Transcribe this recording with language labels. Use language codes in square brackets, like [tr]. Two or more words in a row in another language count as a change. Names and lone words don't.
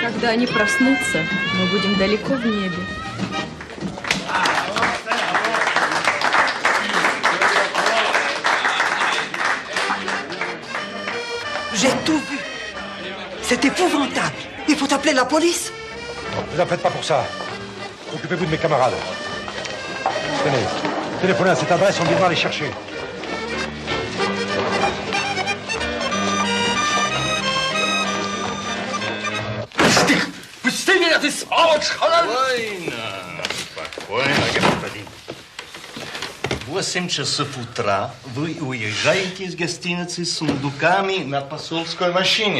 [ru] они проснутся, мы будем далеко в небе. [fr] J'ai tout vu. C'est épouvantable. Il faut appeler la police. Ne vous en faites pas pour ça. Occupez-vous de mes camarades. Tenez, téléphonez à cette adresse, on viendra les chercher. [ru] Пусти меня, ты сволочь! Спокойно, спокойно, господин. В 8 часов утра вы уезжаете из гостиницы с сундуками на посольской машине.